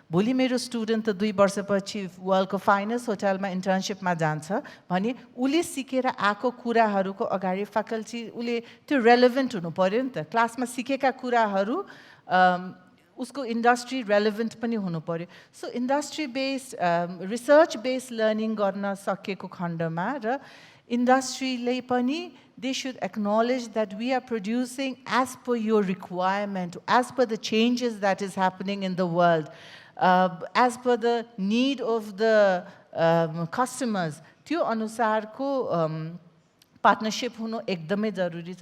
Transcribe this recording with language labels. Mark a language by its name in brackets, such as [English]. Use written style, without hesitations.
[Nepali] भोलि मेरो स्टुडेन्ट त 2 वर्षपछि वर्ल्डको फाइनेस्ट होटलमा इन्टर्नसिपमा जान्छ भने उसले सिकेर आएको कुराहरूको अगाडि फ्याकल्टी उसले त्यो रेलेभेन्ट हुनु पर्यो नि त. क्लासमा सिकेका कुराहरू उसको इन्डस्ट्री रेलेभेन्ट पनि हुनु पर्यो. So industry based research based learning गर्न सकेको खण्डमा र इन्डस्ट्रीले पनि, [English] they should acknowledge that we are producing as per your requirement, as per the changes that is happening in the world, as per the need of the customers. [Nepali] त्यो अनुसारको partnership हुनु एकदमै जरुरी छ.